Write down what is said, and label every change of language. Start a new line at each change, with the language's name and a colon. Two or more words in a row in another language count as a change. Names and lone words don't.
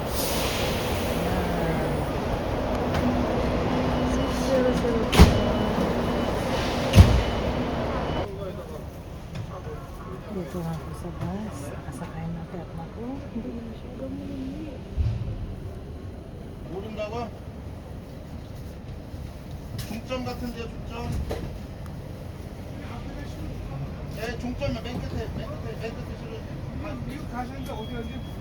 Filipino: Ayan. 6004. Dito nga ako sa bus. Nakasakay na kaya ako. Hindi na masyadong malamig.
Korean: 모른다고? 중점 같은데 중점? 네, 중점이야. 맨 끝에 실어. 이거 가시는데 어디 가는지 몰라.